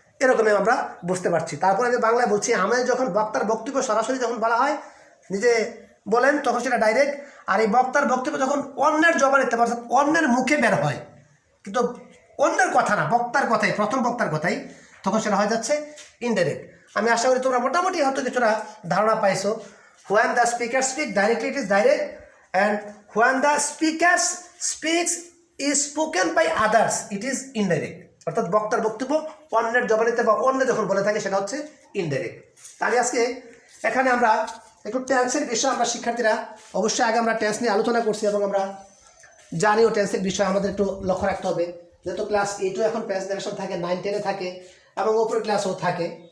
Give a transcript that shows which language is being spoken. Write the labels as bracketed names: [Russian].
[Bangla] এরকমই আমরা বুঝতে পারছি. তারপরে আমি বাংলায় বলছি, আমাদের যখন বক্তার বক্তব্য সরাসরি যখন বলা হয়, নিজে বলেন, তখন সেটা ডাইরেক্ট. আর এই বক্তার বক্তব্য যখন অন্যের জবানিতে অর্থাৎ অন্যের মুখে বের হয়, কিন্তু অন্যের কথা না, বক্তার কথাই, প্রথম বক্তার কথাই, তখন সেটা হয়ে যাচ্ছে ইনডাইরেক্ট. আমি আশা করি তোমরা মোটামুটি হয়তো কিছুটা ধারণা পাইছো. [English] When the speaker speaks directly it is direct, and when the speaker speaks is spoken by others it is indirect. [Bangla] অর্থাৎ বক্তার বক্তব্য অন্যের জবানিতে বা অন্য যখন বলে থাকে সেটা হচ্ছে ইনডাইরেক্ট. তাহলে আজকে এখানে আমরা একটু টেন্সের বিষয়, আমরা শিক্ষার্থীরা অবশ্যই আগে আমরা টেন্স নিয়ে আলোচনা করছি এবং আমরা জানিও টেন্সের বিষয় আমাদের একটু লক্ষ্য রাখতে হবে. যেহেতু ক্লাস 8ও এখন প্যাস নারেশন থাকে, 9, 10-এ থাকে এবং উপরের ক্লাসও থাকে.